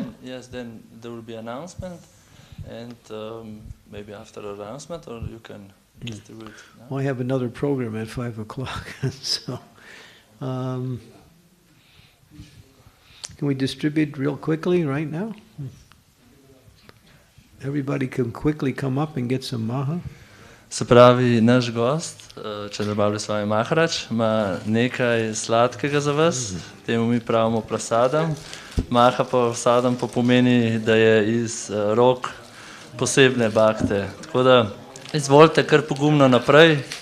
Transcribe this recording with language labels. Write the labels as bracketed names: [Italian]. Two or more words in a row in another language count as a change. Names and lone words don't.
[English] Yes, then there will be announcement, and maybe after the announcement, or you can distribute. No? Well, I have another program at 5 o'clock, so can we distribute real quickly right now? everybody can quickly come up and get some maha. [Slovenian] Se pravi, naš gost, Čandramali Swami Maharaj, ima nekaj sladkega za vas, temu mi pravimo prasadam. Maha prasadam pa pomeni, da je iz rok posebne bhakte. Tako da izvolite kar pogumno naprej.